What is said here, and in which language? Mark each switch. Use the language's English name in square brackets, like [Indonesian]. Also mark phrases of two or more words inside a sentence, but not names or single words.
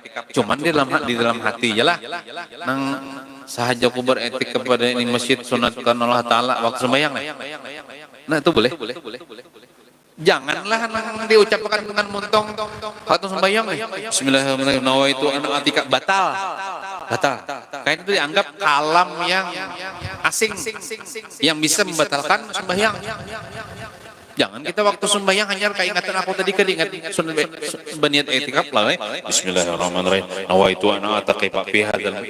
[Indonesian] Cuman di dalam hati aja lah. Nang sahaja ku beriktikaf pada ini masjid sunatkan Allah Ta'ala waktu sembahyang. Nah itu boleh. Janganlah nang diucapkan dengan muntong waktu sembahyang. [Arabic] Bismillahirrahmanirrahim. نويت أن اعتكاف batal. [Indonesian] Kayak itu dianggap kalam yang asing yang bisa membatalkan sembahyang. Jangan kita waktu sembahyang hanya keingatan aku tadi keingat berniat i'tikaf lah. [Arabic] بسم الله الرحمن الرحيم. نويت أن اعتكاف في هذا.